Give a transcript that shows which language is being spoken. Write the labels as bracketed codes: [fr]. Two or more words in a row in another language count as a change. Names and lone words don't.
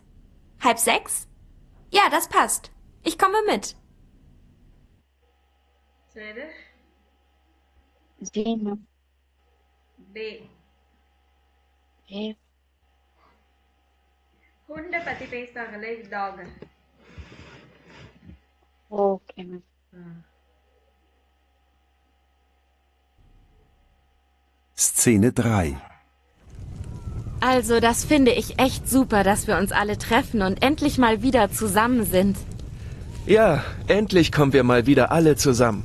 [de] 5:30? Ja, das passt. Ich komme mit. Zweite [en] C, Ma'am. B. A. [ta] Hunde பத்தி பேசுறாங்களே டாக். [en] Okay, Ma'am. [de] Szene 3. Also, das finde ich echt super, dass wir uns alle treffen und endlich mal wieder zusammen sind. Ja, endlich kommen wir mal wieder alle zusammen.